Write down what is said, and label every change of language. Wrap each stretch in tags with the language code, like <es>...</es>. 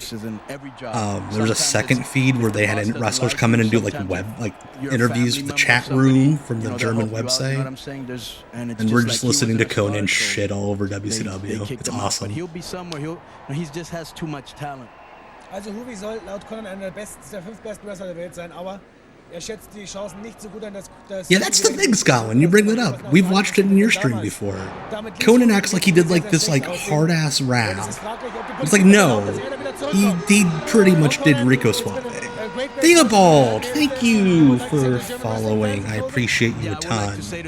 <en>There was a second feed where they had wrestlers come in and do interviews with the chat room from the German website. And we're just listening to Conan shit all over WCW. It's awesome. He'll be somewhere. He just has too much talent.</en> <de>Also Hoovie soll laut Konnan einer der 5 besten Wrestler der Welt sein, aber schätzt die Chancen nicht so gut an, dass</de> <en>yeah, that's the thing, Scotland. You bring that up. We've watched it in your stream before. Conan acts like he did this hard-ass rap. It's like, no, he pretty much did Rico Suave. Theobald, thank you for following. I appreciate you a ton.</en>